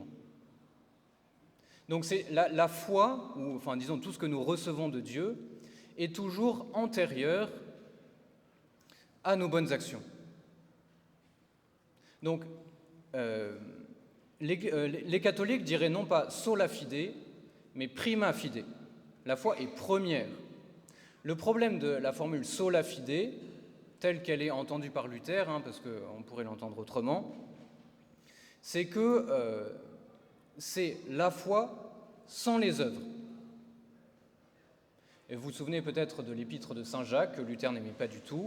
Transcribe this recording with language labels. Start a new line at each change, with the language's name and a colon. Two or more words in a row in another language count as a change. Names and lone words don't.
French: Donc c'est la foi, ou enfin disons tout ce que nous recevons de Dieu, est toujours antérieur à nos bonnes actions. Donc les catholiques diraient non pas
Latin: sola fide,
French: mais
Latin: prima fide.
French: La foi est première. Le problème de la formule
Latin: sola fide,
French: telle qu'elle est entendue par Luther, parce qu'on pourrait l'entendre autrement, c'est que c'est la foi sans les œuvres. Et vous vous souvenez peut-être de l'épître de Saint Jacques, que Luther n'aimait pas du tout.